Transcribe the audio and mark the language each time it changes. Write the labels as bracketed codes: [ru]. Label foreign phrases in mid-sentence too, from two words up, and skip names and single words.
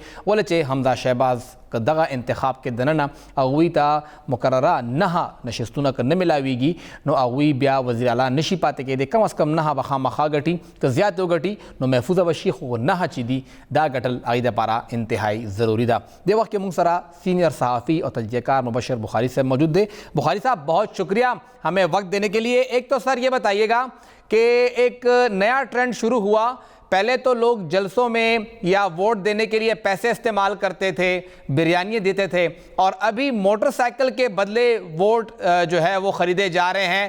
[ps] ولې چې حمزه شهباز که دغه انتخاب کې دننه هغوی ته مقرره 9 نشستونه که نه ملاویږي نو هغوی بیا وزیر اعلی نشي پاتې کېدی. کم از کم 9 به خامخا ګټي، که زیات وګټي نو محفوظه به شي، خو 9 چې دي دا ګټل هغوی دپاره انتهایی ضروری ده. دې وخت کې موږ سره [ur] سینئر صحافی اور تجزیہ کار [ps] مبشر بخاری صاحب موجود دے. [ur] بخاری صاحب بہت شکریہ ہمیں وقت دینے کے لیے. ایک تو سر یہ بتائیے گا کہ ایک نیا ٹرینڈ شروع ہوا، پہلے تو لوگ جلسوں میں یا ووٹ دینے کے لیے پیسے استعمال کرتے تھے، بریانیاں دیتے تھے، اور ابھی موٹر سائیکل کے بدلے ووٹ جو ہے وہ خریدے جا رہے ہیں.